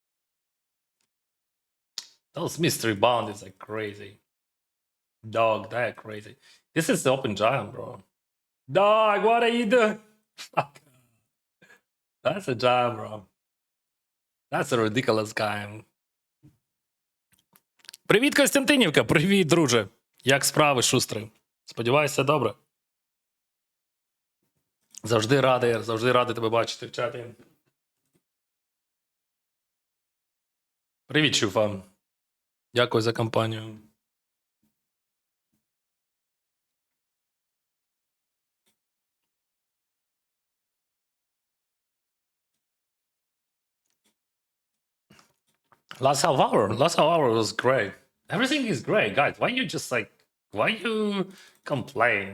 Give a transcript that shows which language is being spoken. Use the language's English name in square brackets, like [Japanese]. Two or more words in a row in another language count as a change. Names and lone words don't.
[English] Those mystery bound is like crazy. Dog, they're crazy. This is the open giant, bro. Dog, what are you doing? Fuck. That's a giant, bro. That's a ridiculous guy. [Ukrainian] Привіт, Костянтинівка! Привіт, друже! Як справи, шустрий? Сподіваюся, все добре. Завжди радий тебе бачити в чаті. Привіт, Чуфа. Дякую за компанію. [English] Last half hour was great. Everything is great, guys. Why you just like, why you complain?